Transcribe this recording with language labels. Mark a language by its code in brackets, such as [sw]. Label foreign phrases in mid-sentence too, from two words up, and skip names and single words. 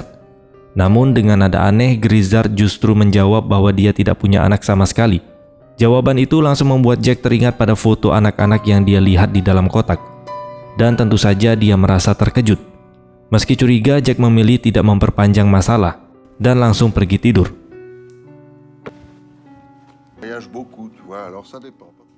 [id] Namun dengan nada aneh, Grizzard justru menjawab bahwa dia tidak punya anak sama sekali. Jawaban itu langsung membuat Jack teringat pada foto anak-anak yang dia lihat di dalam kotak. Dan tentu saja dia merasa terkejut. Meski curiga, Jack memilih tidak memperpanjang masalah dan langsung pergi tidur. [fr] Voyage beaucoup, tu vois, alors ça dépend.